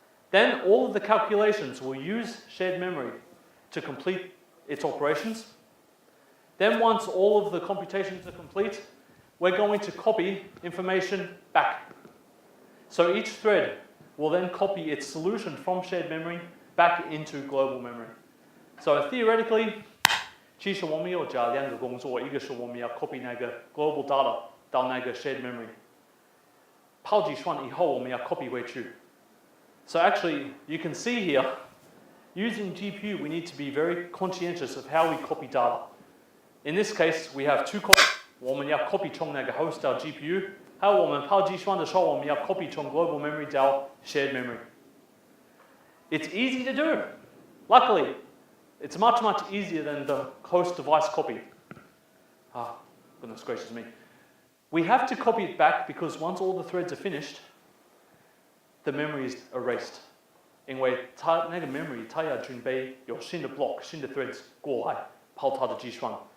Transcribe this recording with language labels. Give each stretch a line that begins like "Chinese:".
English: Then all of the calculations will use shared memory to complete its operations. Then once all of the computations are complete, we're going to copy information back. So each thread will then copy its solution from shared memory back into global memory. So theoretically,
Chinese: 其实我们有加2个工作，一个是我们要 copy 那个 global data 到那个 shared memory. 跑计算以后我们要 copy 回去.
English: So actually, you can see here, using GPU, we need to be very conscientious of how we copy data. In this case, we have 2 copies.
Chinese: 我们要 copy 从那个 host 到 GPU, 还有我们抛计算的时候，我们要 copy 从 global memory 到 shared memory.
English: It's easy to do. Luckily, it's much easier than the host device copy. Ah, goodness gracious me. We have to copy it back because once all the threads are finished, the memory is erased.
Chinese: 因为它那个 memory 它要准备有新的 block 新的 threads 过来跑它的计算。